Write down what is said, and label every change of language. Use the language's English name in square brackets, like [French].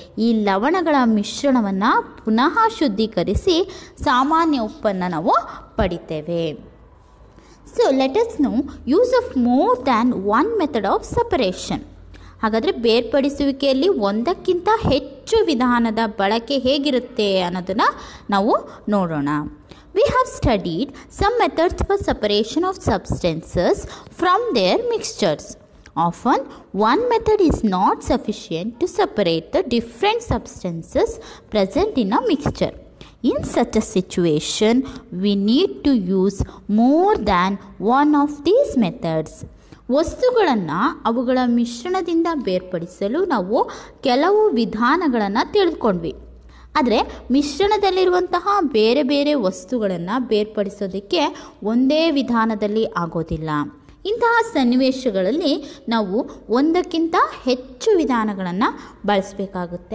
[Kannada] ಈ ಲವಣಗಳ ಮಿಶ್ರಣವನ್ನು ಪುನಃ ಶುದ್ಧೀಕರಿಸಿ ಸಾಮಾನ್ಯ ಉಪ್ಪನ್ನು ನಾವು ಪಡಿತೇವೆ. [English] So let us know use of more than one method of separation. [Kannada] ಹಾಗಾದರೆ ಬೇರ್ಪಡಿಸುವಿಕೆಯಲ್ಲಿ ಒಂದಕ್ಕಿಂತ ಹೆಚ್ಚು ವಿಧಾನದ ಬಳಕೆ ಹೇಗಿರುತ್ತೆ ಅನ್ನೋದನ್ನು ನಾವು ನೋಡೋಣ. [English] we have studied some methods for separation of substances from their mixtures. Often, one method is not sufficient to separate the different substances present in a mixture. In such a situation, we need to use more than one of these methods. [Kannada] ವಸ್ತುಗಳನ್ನು ಅವುಗಳ ಮಿಶ್ರಣದಿಂದ ಬೇರ್ಪಡಿಸಲು ನಾವು ಕೆಲವು ವಿಧಾನಗಳನ್ನು ತಿಳಿದುಕೊಂಡ್ವಿ. ಆದರೆ ಮಿಶ್ರಣದಲ್ಲಿರುವಂತಹ ಬೇರೆ ಬೇರೆ ವಸ್ತುಗಳನ್ನು ಬೇರ್ಪಡಿಸೋದಕ್ಕೆ ಒಂದೇ ವಿಧಾನದಲ್ಲಿ ಆಗೋದಿಲ್ಲ. ಇಂತಹ ಸನ್ನಿವೇಶಗಳಲ್ಲಿ ನಾವು ಒಂದಕ್ಕಿಂತ ಹೆಚ್ಚು ವಿಧಾನಗಳನ್ನು ಬಳಸಬೇಕಾಗುತ್ತೆ.